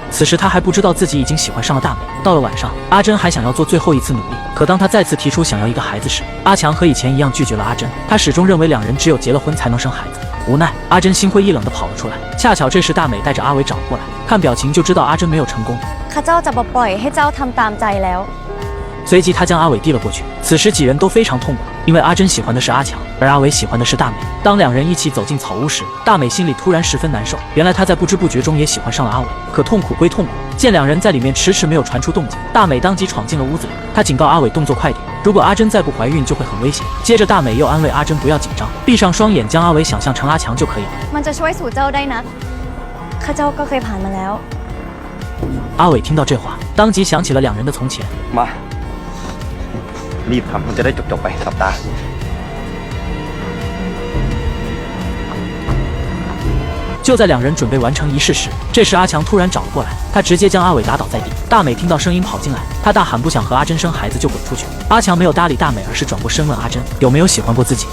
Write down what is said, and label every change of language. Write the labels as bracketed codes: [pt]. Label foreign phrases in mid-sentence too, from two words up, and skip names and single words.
[zh] 此时他还不知道自己已经喜欢上了大美。到了晚上，阿珍还想要做最后一次努力，可当他再次提出想要一个孩子时，阿强和以前一样拒绝了阿珍。他始终认为两人只有结了婚才能生孩子。无奈阿珍心灰意冷地跑了出来。恰巧这时大美带着阿伟找了过来，看表情就知道阿珍没有成功。 [th] ข้าเจ้าจะปล่อยให้เจ้าทำตามใจแล้ว。 [zh] 随即他将阿伟递了过去。此时几人都非常痛苦，因为阿珍喜欢的是阿强，而阿伟喜欢的是大美。当两人一起走进草屋时，大美心里突然十分难受。原来她在不知不觉中也喜欢上了阿伟。可痛苦归痛苦，见两人在里面迟迟没有传出动静，大美当即闯进了屋子里。她警告阿伟动作快点，如果阿珍再不怀孕就会很危险。接着大美又安慰阿珍不要紧张，闭上双眼将阿伟想象成阿强就可以了。 [th] มันจะช่วยสู่เจ้าได้นะข้าเจ้าก็เคยผ่านมาแล้ว。 [zh] 阿伟听到这话，当即想起了两人的从前。 [th] มารีบทำมันจะได้จบๆไปสัปดาห์ [zh] 就在两人准备完成仪式时，这时阿强突然找了过来，他直接将阿伟打倒在地。大美听到声音跑进来，他大喊不想和阿珍生孩子就滚出去。阿强没有搭理大美，而是转过身问阿珍有没有喜欢过自己。